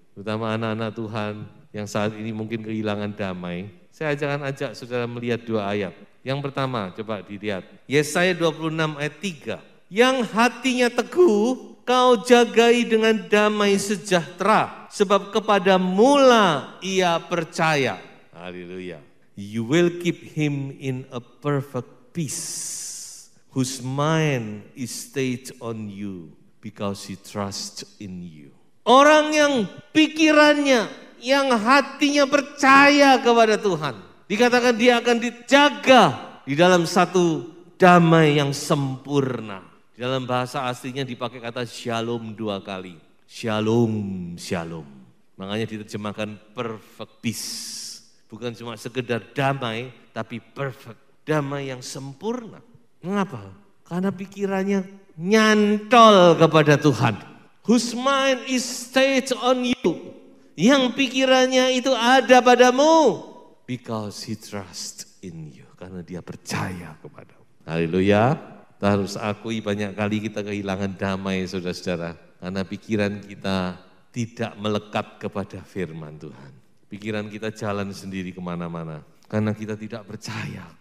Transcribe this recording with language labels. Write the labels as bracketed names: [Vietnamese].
[Indonesian] Terutama anak-anak Tuhan yang saat ini mungkin kehilangan damai. Saya ajak saudara melihat dua ayat. Yang pertama, coba dilihat. Yesaya 26 ayat 3. Yang hatinya teguh, kau jagai dengan damai sejahtera. Sebab kepada mula ia percaya. Haleluya. [English] You will keep him in a perfect peace. Whose mind is stayed on you because he trusts in you. [Indonesian] Orang yang pikirannya, yang hatinya percaya kepada Tuhan. Dikatakan dia akan dijaga di dalam satu damai yang sempurna. Dalam bahasa aslinya dipakai kata shalom 2 kali. Shalom, shalom. Makanya diterjemahkan [English] perfect peace. [Indonesian] Bukan cuma sekedar damai, tapi perfect. Damai yang sempurna. Mengapa? Karena pikirannya nyantol kepada Tuhan. [English] Whose mind is stayed on you. [Indonesian] Yang pikirannya itu ada padamu. [English] Because he trusts in you. [Indonesian] Karena dia percaya kepadamu. Haleluya. Kita harus akui banyak kali kita kehilangan damai saudara-saudara. Karena pikiran kita tidak melekat kepada firman Tuhan. Pikiran kita jalan sendiri kemana-mana. Karena kita tidak percaya.